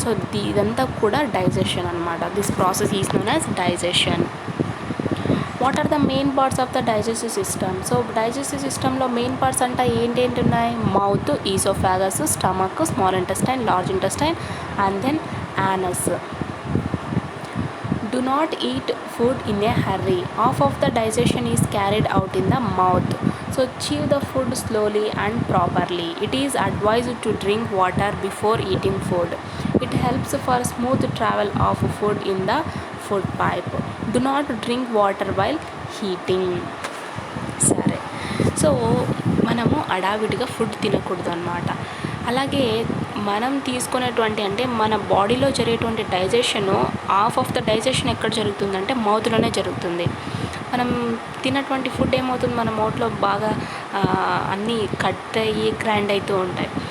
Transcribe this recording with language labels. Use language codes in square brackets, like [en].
[te] So ఇదంతా కూడా digestion అనమాట. [en] This process is known as digestion. What are the main parts of the digestive system? [te] So digestive సిస్టంలో main parts అంటే ఏంటేంటి ఉన్నాయి, mouth, oesophagus, stomach, small intestine, large intestine and then anus. [en] Do not eat food in a hurry. Half of the digestion is carried out in the mouth. So chew the food slowly and properly. It is advised to drink water before eating food. It helps for smooth travel of food in the food pipe. Do not drink water while heating. [te] సరే, so మనము అడావిడిగా food తినకూడదు అన్నమాట. అలాగే మనం తీసుకునేటువంటి అంటే మన బాడీలో జరిగేటువంటి digestion half of the digestion ఎక్కడ జరుగుతుందంటే మౌత్లోనే జరుగుతుంది. మనం తిన్నటువంటి ఫుడ్ ఏమవుతుంది, మన మౌత్లో బాగా అన్నీ కట్ అయ్యి గ్రైండ్ అవుతూ ఉంటాయి.